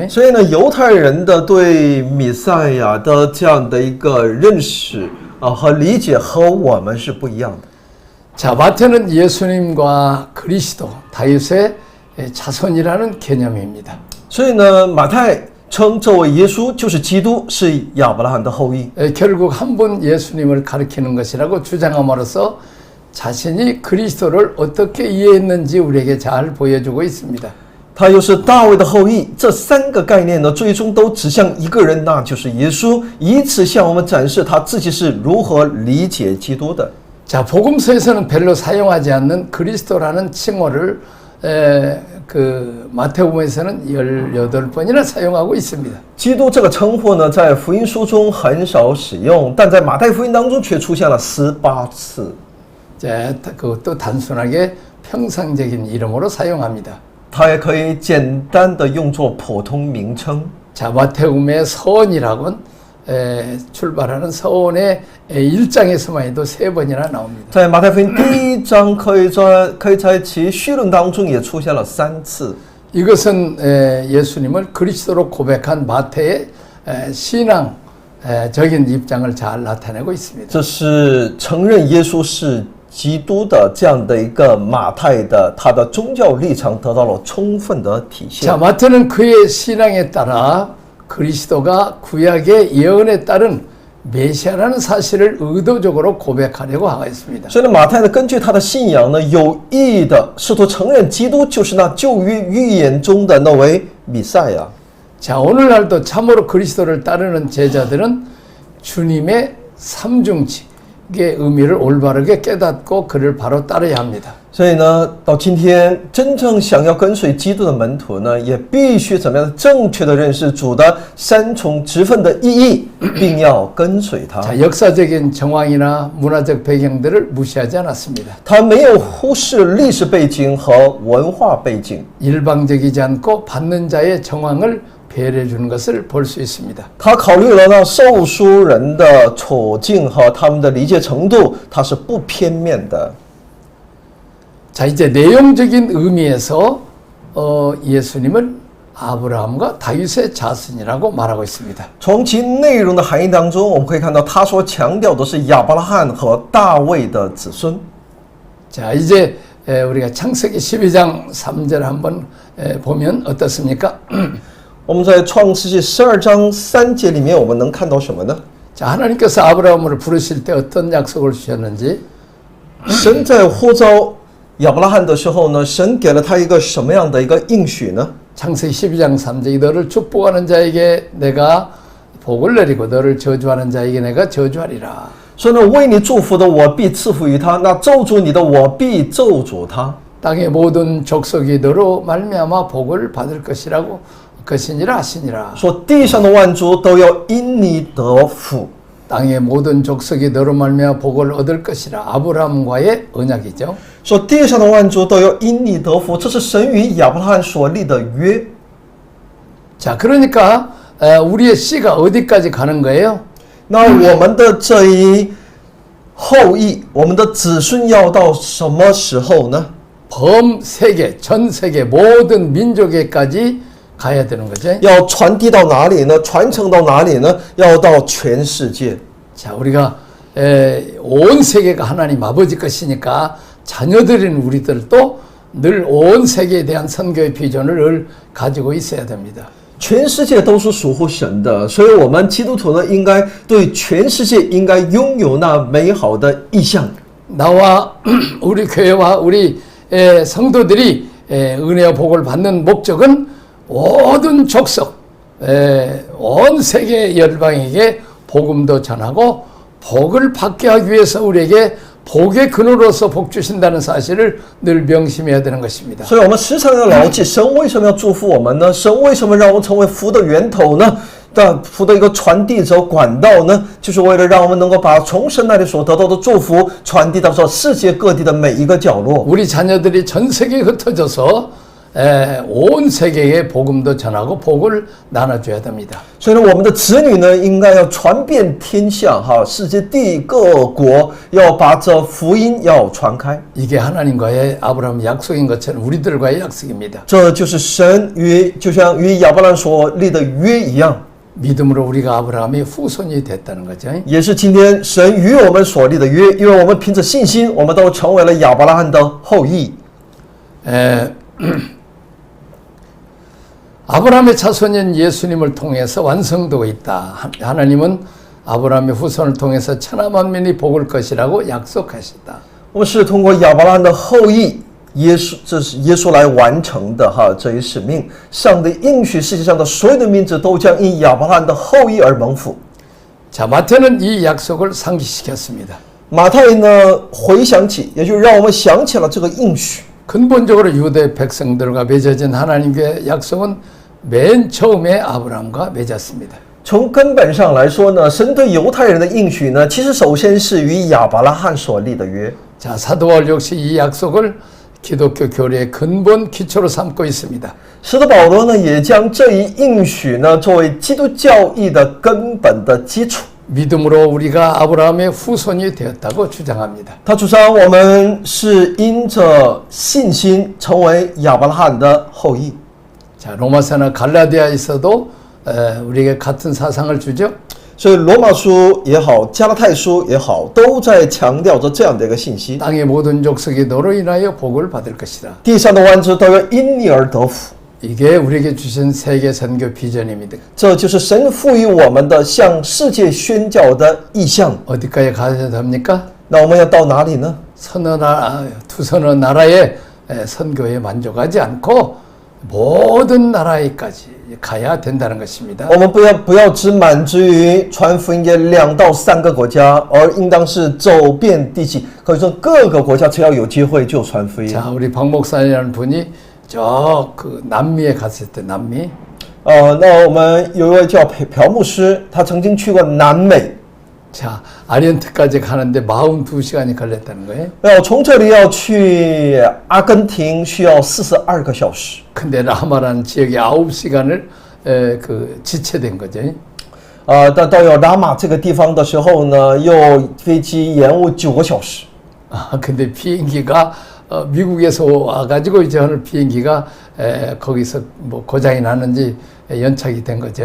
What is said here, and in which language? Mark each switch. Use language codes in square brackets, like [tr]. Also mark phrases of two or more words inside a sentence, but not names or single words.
[zh] 所以呢，犹太人的对弥赛亚的这样的一个认识和理解和我们是不一样的。 [ko] 자, 마태는 예수님과 그리스도, 다윗의 자손이라는 개념입니다. [zh] 所以呢，马太称这位耶稣就是基督，是亚伯拉罕的后裔。 [ko] 결국 한 분 예수님을 가리키는 것이라고 주장함으로써 자신이 그리스도를 어떻게 이해했는지 우리에게 잘 보여주고 있습니다. [zh] 他又是大卫的后裔，这三个概念呢，最终都指向一个人，那就是耶稣，以此向我们展示他自己是如何理解基督的。 [ko] 자, 복음서에서는 별로 사용하지 않는 그리스도라는 칭호를 마태복음에서는 18번이나 사용하고 있습니다. [zh] 基督这个称呼呢，在福音书中很少使用，但在马太福音当中却出现了18次。 [ko] 자, 그것도 단순하게 평상적인 이름으로 사용합니다. [zh] 它也可以简单的用作普通名称。 [ko] 자, 마태복음의 서원이라고는 출발하는 서원의 1장에서만 해도 3번이나 나옵니다. [zh] 在马太福音第一章可以在其绪论当中也出现了3次。 [ko] 이것은 예수님을 그리스도로 고백한 마태의 신앙적인 입장을 잘 나타내고 있습니다. [zh] 这是承认耶稣是基督的这样的一个马太的他的宗教立场得到了充分的体现。 [ko] 자, 마태는 그의 신앙에 따라 그리스도가 구약의 예언에 따른 메시아라는 사실을 의도적으로 고백하려고 하고 있습니다. [zh] 所以呢，马太呢，根据他的信仰呢，有意的试图承認基督就是那旧約預言中的那位彌賽亞。 [ko] 자, 오늘날도 참으로 그리스도를 따르는 제자들은 주님의 삼중직의 의미를 올바르게 깨닫고 그를 바로 따라야 합니다. [zh] 所以呢，到今天真正想要跟随基督的门徒呢，也必须怎么样正确的认识主的三重职分的意义，并要跟随他。 [ko] 자, 역사적인 정황이나 문화적 배경들을 무시하지 않았습니다. [zh] 他没有忽视历史背景和文化背景， [ko] 일방적이지 않고 받는 자의 정황을 배려해 주는 것을 볼 수 있습니다. [zh] 他考虑了那受书人的处境和他们的理解程度，他是不片面的。 [ko] 자, 이제 내용적인 의미에서 예수님을 아브라함과 다윗의 자손이라고 말하고 있습니다. [zh] 从其内容的含义当中，我们可以看到他所强调的是亚伯拉罕和大卫的子孙。 [ko] 자, 이제 우리가 창세기 12장 3절 한번 보면 어떻습니까? [zh] 我们在创世纪12章3节里面，我们能看到什么呢？ [ko] 자, 하나님께서 아브라함을 부르실 때 어떤 약속을 주셨는지 [zh] 神在呼召亚伯拉罕的时候呢，神给了他一个什么样的一个应许呢？ [ko] 창세기 12장 3절이 너를 축복하는 자에게 내가 복을 내리고 너를 저주하는 자에게 내가 저주하리라. [zh] 说呢，为你祝福的我必赐福于他，那咒诅你的我必咒诅他。 [ko] 땅의 모든 족속이 너로 말미암아 복을 받을 것이니라 하시니라. [zh] 说地上的万族都要因你得福。 [ko] 땅의 모든 족속이 너로 말미암아 복을 얻을 것이라. 아브라함과의 언약이죠. [zh] 说地上的万族都要因你得福，这是神与亚伯拉罕所立的约。 [ko] 자, 그러니까 우리의 씨가 어디까지 가는 거예요? [zh] 那我们的这一后裔，我们的子孙要到什么时候呢？ [ko] 범세계, 전 세계 모든 민족에까지 가야 되는 거죠. [zh] 要传递到哪里呢？传承到哪里呢？要到全世界。 [ko] 자, 우리가 온 세계가 하나님 아버지 것이니까 자녀들인 우리들도 늘 온 세계에 대한 선교의 비전을 늘 가지고 있어야 됩니다. [zh] 全世界都是属乎神的，所以我们基督徒呢，应该对全世界应该拥有那美好的意向。 [ko] 나와 우리 교회와 우리 성도들이 은혜와 복을 받는 목적은 모든 족속, 온 세계 열방에게 복음도 전하고 복을 받게 하기 위해서 우리에게 복의 근원으로서 복 주신다는 사실을 늘 명심해야 되는 것입니다. [zh] 所以，我们时常要牢记，神为什么要祝福我们呢？神为什么让我们成为福的源头呢？但福的一个传递者管道呢，就是为了让我们能够把从神那里所得到的祝福传递到世界各地的每一个角落。 [ko] 우리 자녀들이 전 세계에 흩어져서 온 세계에 복음도 전하고 복을 나눠줘야 됩니다. [zh] 所以呢，我们的子女呢，应该要传遍天下，哈，世界各国要把这福音要传开。 [ko] 이게 하나님과의 아브라함 약속인 것처럼 우리들과의 약속입니다. [zh] 这就是神与就像与亚伯兰所立的约一样， [ko] 믿음으로 우리가 아브라함의 후손이 됐다는 거죠. [zh] 也是今天神与我们所立的约，因为我们凭着信心，我们都成为了亚伯拉罕的后裔。 [ko] 아브라함의 자손인 예수님을 통해서 완성되고 있다. 하나님은 아브라함의 후손을 통해서 천하 만민이 복을 것이라고 약속하셨다. [zh] 我们是通过亚伯拉罕的后裔耶稣，这是耶稣来完成的哈这一使命。上帝应许世界上的所有的民族都将因亚伯拉罕的后裔而蒙福。 [ko] 자, 마태는 이 약속을 상기시켰습니다. [zh] 马太呢回想起，也就让我们想起了这个应许。 [ko] 근본적으로 유대 백성들과 맺어진 하나님의 약속은 맨 처음에 아브라함과 맺었습니다. [zh] 从根本上来说呢，神对犹太人的应许呢，其实首先是与亚伯拉罕所立的约。 [ko] 자, 사도 바울 역시 이 약속을 기독교 교리의 근본 기초로 삼고 있습니다. [zh] 使徒保罗呢，也将这一应许呢，作为基督教义的根本的基础。 [ko] 믿음으로 우리가 아브라함의 후손이 되었다고 주장합니다. [zh] 他主张我们是因着信心成为亚伯拉罕的后裔。 [ko] 자, 로마서나 갈라디아에서도 우리에게 같은 사상을 주죠. [zh] 所以罗马书也好，加拉太书也好，都在强调着这样的一个信息： [ko] 땅의 모든 족속이 너로 인하여 복을 받을 것이다. [zh] 地上的万族都要因你而得福。 [ko] 이게 우리에게 주신 세계 선교 비전입니다. [zh] 这就是神赋予我们的向世界宣教的意向。 [ko] 어디까지 가야 됩니까? [zh] 那我们要到哪里呢？ [ko] 두서너 나라의 선교에 만족하지 않고 모든 나라에까지 가야 된다는 것입니다. [zh] 我们不要只满足于传福音给2到3个国家，而应当是走遍地极。可以说各个国家只要有机会就传福音。 [ko] 자, 우리 박 목사님이라는 분이 저 그 남미에 갔을 때 남미 [zh] 那我们有一位叫朴牧师，他曾经去过南美。 [ko] 자, 아리엔트까지 가는데 42시간이 걸렸다는 거예요. [zh] 从这里要去阿根廷需要42个小时。 [ko] 근데 라마라는 지역에 9시간을 지체된 거죠. [zh] 但到拉玛这个地方的时候呢，又飞机延误9个小时。 [ko] 근데 비행기가 미국에서 와가지고 이제 오늘 비행기가 거기서 뭐 고장이 났는지 연착이 된 거죠.